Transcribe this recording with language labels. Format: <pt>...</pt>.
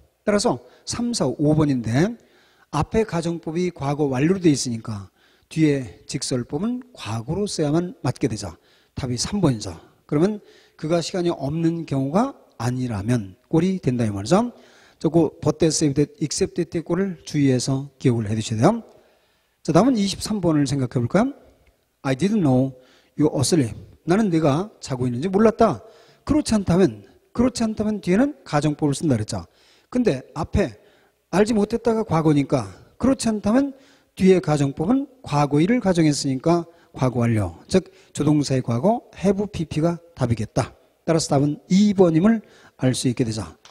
<ko>따라서 3, 4, 5번인데 앞에 가정법이 과거 완료로 되어 있으니까 뒤에 직설법은 과거로 써야만 맞게 되죠. 답이 3번이죠. 그러면 그가 시간이 없는 경우가 아니라면 꼴이 된다 이 말이죠. 저거</ko> <en>but that, save that, except that</en> <ko>의 꼴을 주의해서 기억을 해 두셔야 돼요. 자, 다음은 23번을 생각해 볼까요?</ko> <en>I didn't know you were asleep.</en> <ko>나는 네가 자고 있는지 몰랐다. 그렇지 않다면 뒤에는 가정법을 쓴다 그랬죠. 근데 앞에 알지 못했다가 과거니까 그렇지 않다면 뒤에 가정법은 과거일을 가정했으니까 과거 완료. 즉 조동사의 과거 have pp가 답이겠다. 따라서 답은 2번임을 알 수 있게 되죠.</ko>